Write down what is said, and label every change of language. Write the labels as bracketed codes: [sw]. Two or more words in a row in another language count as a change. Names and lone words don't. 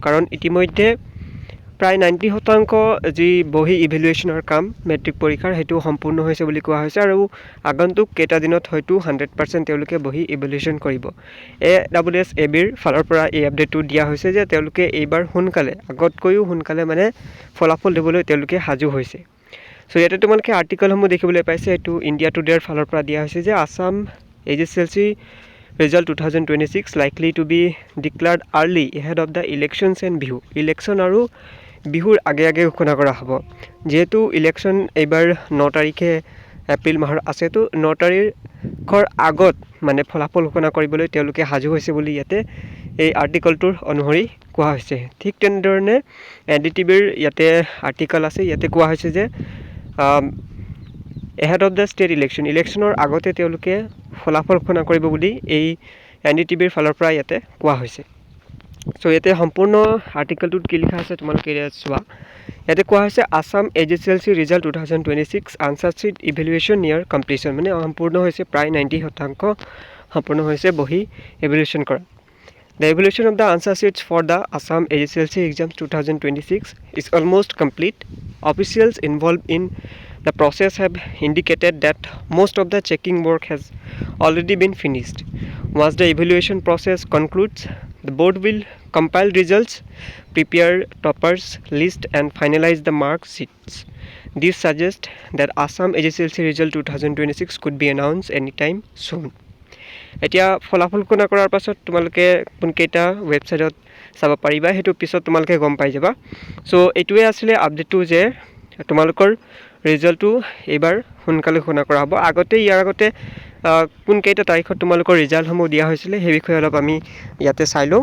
[as] কাৰণ ইতিমধ্যে প্ৰায় 90% যি বহি ইভেলুৱেশ্যনৰ কাম মেট্ৰিক পৰীক্ষাৰ সেইটো সম্পূৰ্ণ হৈছে বুলি কোৱা হৈছে আৰু আগন্তুক কেইটা দিনত হয়তো 100% তেওঁলোকে বহি ইভেলুৱেশ্যন কৰিব। AWSABৰ ফালৰ পৰা এই আপডেটটো দিয়া হৈছে যে তেওঁলোকে এইবাৰ সোনকালে আগতকৈও সোনকালে মানে ফলাফল দিবলৈ তেওঁলোকে সাজু হৈছে। চ' ইয়াতে তোমালোকে আৰ্টিকলসমূহ দেখিবলৈ পাইছে। এইটো ইণ্ডিয়া টুডেৰ ফালৰ পৰা দিয়া হৈছে যে আছাম [en] AGCLC result 2026 likely to be declared early ahead of the elections and [as] বিহু। ইলেকশ্যন আৰু বিহুৰ আগে ঘোষণা কৰা হ'ব। যিহেতু ইলেকশ্যন এইবাৰ 9 তাৰিখে এপ্ৰিল মাহৰ আছে, তো 9 তাৰিখৰ আগত মানে ফলাফল ঘোষণা কৰিবলৈ তেওঁলোকে সাজু হৈছে বুলি ইয়াতে এই আৰ্টিকলটোৰ অনুসৰি কোৱা হৈছে। ঠিক তেনেধৰণে NDTVৰ ইয়াতে আৰ্টিকল আছে। ইয়াতে কোৱা হৈছে যে [en] ahead of the state [as] ইলেকশ্যনৰ আগতে তেওঁলোকে ফলাফল ঘোষণা কৰিব বুলি এই NDTVৰ ফালৰ পৰা ইয়াতে কোৱা হৈছে। চ' ইয়াতে সম্পূৰ্ণ আৰ্টিকলটোত কি লিখা আছে তোমালোকে চোৱা। ইয়াতে কোৱা হৈছে আছাম AGCLC result 2026 [en] answer sheet evaluation near completion, [as] মানে সম্পূৰ্ণ হৈছে প্ৰায় 90% সম্পূৰ্ণ হৈছে বহি ইভেলুৱেশ্যন কৰা। [en] The evaluation of the answer sheets for the Assam AGCLC exams 2026 is almost complete. Officials involved in the process have indicated that most of the checking work has already been finished. Once the evaluation process concludes, the board will compile results, prepare toppers list and finalize the mark sheets. This suggests that Assam AGCLC result 2026 could be announced anytime soon. [as] এতিয়া ফলাফল ঘোষণা কৰাৰ পাছত তোমালোকে কোনকেইটা ৱেবছাইটত চাব পাৰিবা সেইটো পিছত তোমালোকে গম পাই যাবা। চ' এইটোৱে আছিলে আপডেটটো যে তোমালোকৰ ৰিজাল্টটো এইবাৰ সোনকালে ঘোষণা কৰা হ'ব। ইয়াৰ আগতে কোনকেইটা তাৰিখত তোমালোকৰ ৰিজাল্টসমূহ দিয়া হৈছিলে সেই বিষয়ে অলপ আমি ইয়াতে চাই লওঁ।